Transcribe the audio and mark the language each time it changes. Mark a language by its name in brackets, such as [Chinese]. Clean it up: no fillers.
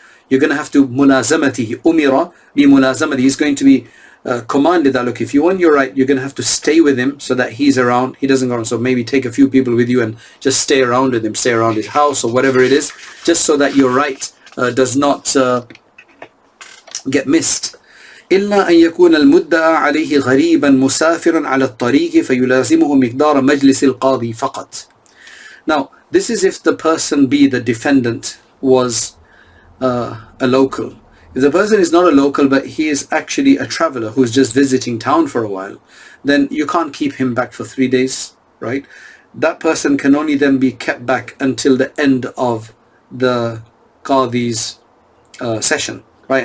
[English] You're going to have to [Arabic] mulazamatihi, umira bi mulazamati. [English] He's going to be commanded that, look, if you want your right, you're going to have to stay with him so that he's around. He doesn't go around. So maybe take a few people with you and just stay around with him, stay around his house or whatever it is, just so that your right does not get missed. [Arabic] إلا أن يكون المدعى عليه غريبا مسافرا على الطريق فيلازمه مقدار مجلس القاضي فقط. [English] Now, This is if the person B, the defendant, was a local. If the person is not a local but he is actually a traveler who's just visiting town for a while, then you can't keep him back for 3 days, right? That person can only then be kept back until the end of the Qadi's session, right?